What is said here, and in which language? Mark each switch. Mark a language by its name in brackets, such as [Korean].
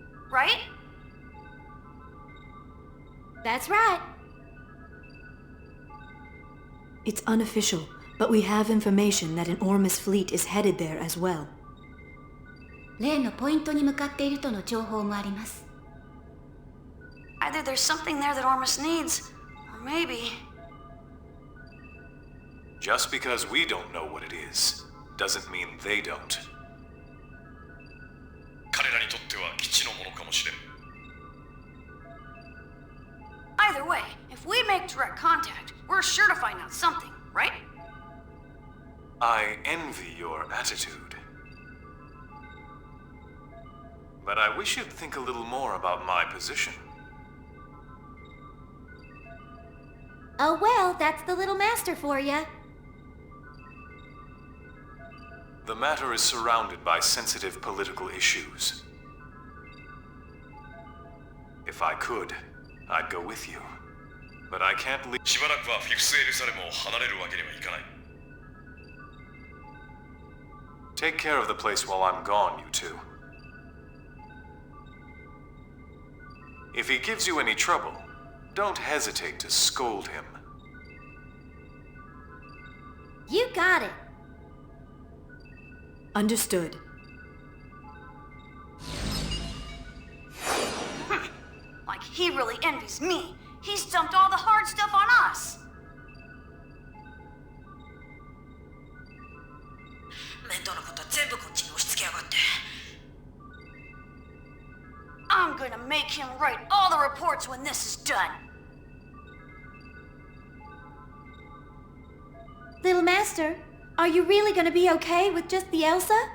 [English] Right? That's right. It's unofficial, but we have information that an Ormus fleet is headed there as well. [Japanese] 例のポイントに向かっているとの情報もあります。 [English] Either there's something there that Ormus needs, or maybe... Just because we don't know what it is, doesn't mean they don't. [Japanese] 彼らにとっては基地のものかもしれん。 [English] Either way, if we make direct contact, we're sure to find out something, right? I envy your attitude. But I wish you'd think a little more about my position. Oh well, that's the little master for ya. The matter is surrounded by sensitive political issues. If I could, I'd go with you. But I can't leave. [Japanese] しばらくはフィクスエルサレムを離れるわけにはいかない。 [English] Take care of the place while I'm gone, you two. If he gives you any trouble, don't hesitate to scold him. You got it. Understood. Like he really envies me. He's dumped all the hard stuff on us. [Japanese] 面倒なことは全部こっちに押し付けやがって。 [English] I'm gonna make him write all the reports when this is done. Little master, are you really gonna be okay with just the Elsa?